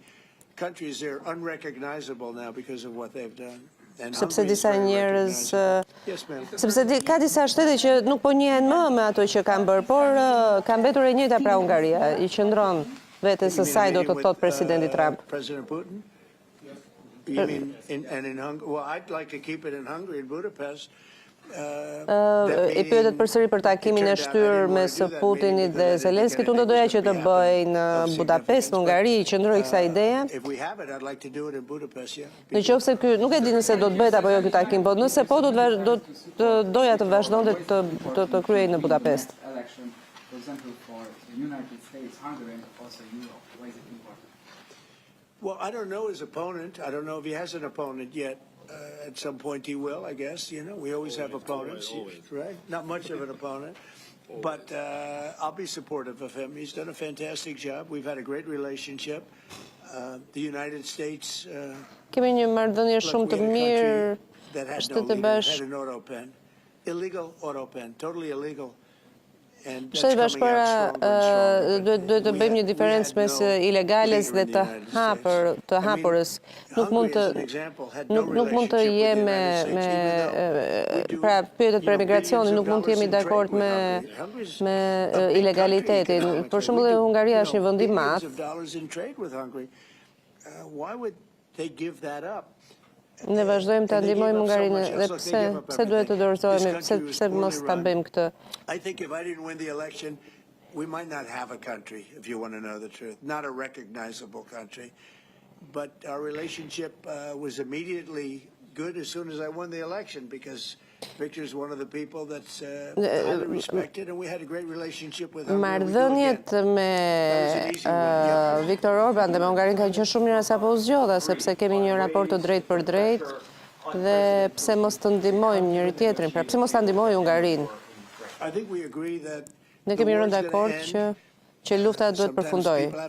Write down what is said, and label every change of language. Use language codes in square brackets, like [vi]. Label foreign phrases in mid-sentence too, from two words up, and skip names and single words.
[sq] Sepse disa njerëz, sepse ka disa shtete që nuk po njihen më me ato që kanë bërë, por ka mbetur e njëjta pra Hungaria, i qëndron vetes së saj, do të thotë presidenti Trump. [en] President Putin? You mean well, I'd like to keep it in Hungary, in Budapest. [sq] I pyetet përsëri për takimin e shtyrë mes Putinit dhe Zelenskit, unë do doja që të bëj në Budapest, në Hungari, i qëndroj kësaj ideje. Në qoftë se ky, nuk e di nëse do të bëhet apo jo ky takim, por nëse po doja të vazhdonte të kryej në Budapest. [en] Well, I don't know his opponent. I don't know if he has an opponent yet. At some point he will, I guess. You know, we always have opponents, right? Not much of an opponent. But I'll be supportive of him. He's done a fantastic job. We've had a great relationship. The United States... [sq] Kemi një marrëdhënie shumë të mirë. Shtetet e Bashkuara. [en] Illegal autopen, totally illegal. [sq] Shtetet e Bashkuara duhet të bëjmë një diferencë mes ilegales dhe të hapurës. Nuk mund të jemi pra pyetjet për emigracionin, nuk mund të jemi dakord me ilegalitetin. Për shembull, Hungaria është një vend i madh. Ne vazhdojmë të ndihmojmë Hungarinë dhe pse duhet të dorëzohemi, pse mos ta bëjmë këtë. [en] I think if I didn't win the election, we might not have a country, if you want to know the truth. Not a recognizable country. But our relationship was immediately good as soon as I won the election, because Victor's one of the people that's highly respected, and we had a great relationship with him. [sq] Marrëdhëniet me Viktor Orban dhe me Hungarinë kanë qenë shumë mira sapo u zgjodha, sepse kemi një raport të drejtë për drejtë, dhe pse mos të ndihmojmë njëri tjetrin, pra pse mos ta ndihmojë Hungarinë. Ne kemi rënë dakord që lufta duhet përfundojë.